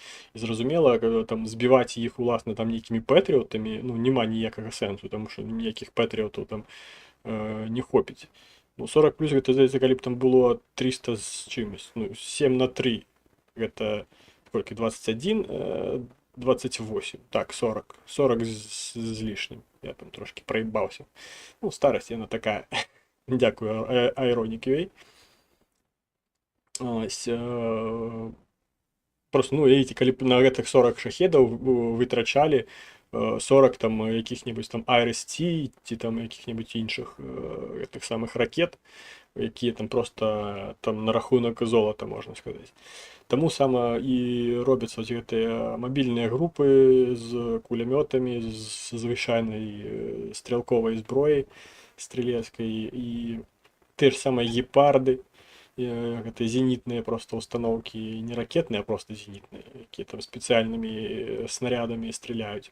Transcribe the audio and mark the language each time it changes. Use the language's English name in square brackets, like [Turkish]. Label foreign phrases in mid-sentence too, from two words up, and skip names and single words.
[Belarusian] І зразумела, там збіваць іх уласна там нейкімі пэтрыотамі, ну, няма ніякага сэнсу, таму што ніякіх пэтрыотаў там не хопіць. Ну, 40 плюс, гэта, здаецца, калі б там было 300 з чымось, ну, 7 на 3, гэта колькі, 21, 28, так, 40 з лішнім, я там трошки проебался. Ну, старость яна такая, [Ukrainian] дякую, Ironik.ua. [Russian] Ось, просто, ну, видите, [Belarusian] калі б на гэтых 40 шахедаў вытрачалі 40 там якіх-небудзь там IRST ці там якіх-небудзь іншых гэтых самых ракет, якія там просто там на рахунок золата, можна сказаць. Таму сама і робяцца гэтыя мабільныя групы з кулямётамі, з звычайнай стрелковай зброяй стрелецкай, і те ж самыя гепарды, гэта зенітныя просто установкі, не ракетныя, а просто зенітныя, якія там спецыяльнымі снарядамі стреляюць.